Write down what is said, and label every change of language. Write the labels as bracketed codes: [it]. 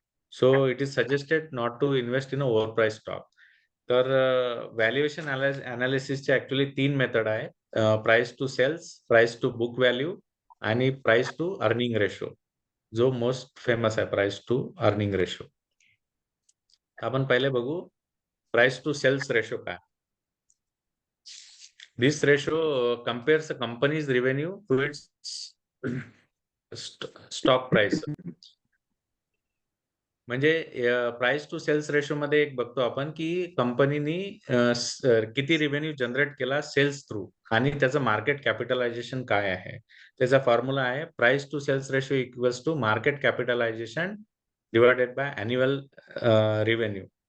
[en] So it is suggested not to invest in a over price stock. [mr] तर valuation अनालिसिसचे actually 3 method आहे. Price to cells, price to book value आणि price to earning ratio. जो most famous आहे price to earning ratio. आपण पहिले बघू price to cells ratio काय. [en] This ratio compares a company's revenue to its stock price. [mr] म्हणजे price to cells ratio मध्ये एक बघतो आपण की कंपनीनी किती रेव्हेन्यू जनरेट केला सेल्स थ्रू आणि त्याचं मार्केट कॅपिटलायझेशन काय आहे. त्याचा फॉर्म्युला आहे price to cells ratio equals to market capitalisation divided by annual revenue.